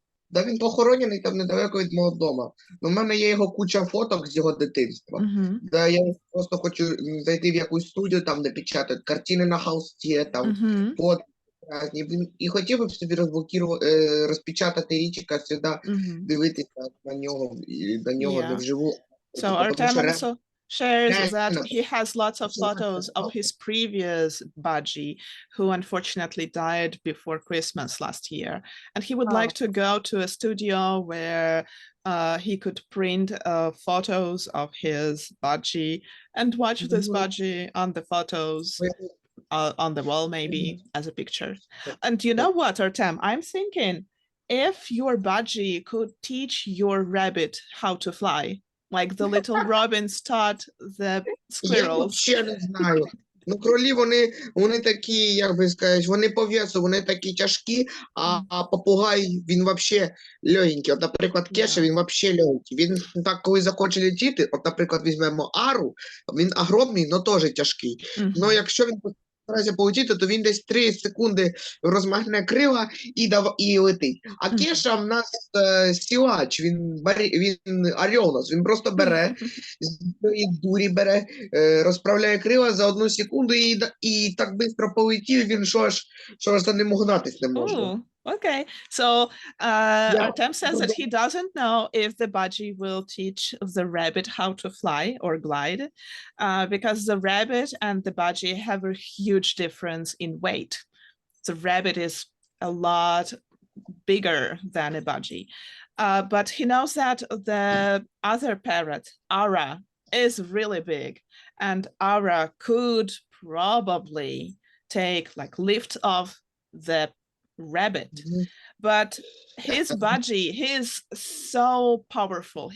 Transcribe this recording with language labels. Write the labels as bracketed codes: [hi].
[uk] Да, він похоронений там недалеко від мого дому. Ну, в мене є його куча фоток з його дитинства. Да, я просто хочу зайти в якусь студію, там, де печатають картини на холсті, там, фотки різні. І хотів би собі розпечатати Річика сюди, дивитися на нього, і до нього вживу. [en] So Artem also shares that he has lots of photos of his previous budgie who unfortunately died before Christmas last year. And he would like to go to a studio where he could print photos of his budgie and watch this budgie on the photos on the wall, maybe as a picture. And you know what, Artem, I'm thinking if your budgie could teach your rabbit how to fly, like the little robins taught the squirrels. [uk] Я ще не знаю. Ну, кролі, вони такі, як би сказати, вони по весу, вони такі тяжкі, а попугай, він взагалі легенький. От, наприклад, Кеша, він взагалі легенький. Він так, коли захоче летіти, от, наприклад, візьмемо Ару, він огромний, але теж тяжкий. Ну, якщо він старається полетіти, то він десь 3 секунди розмахне крила і летить. А Кеша в нас силач, він орел у нас, він просто бере, і дурі бере, розправляє крила за 1 секунду і так швидко полетів, він що аж за ним угнатись не може. [en] Okay, so Artem says that he doesn't know if the budgie will teach the rabbit how to fly or glide, because the rabbit and the budgie have a huge difference in weight. The rabbit is a lot bigger than a budgie, but he knows that the other parrot, Ara, is really big, and Ara could probably lift off the rabbit, but his budgie, he's so powerful.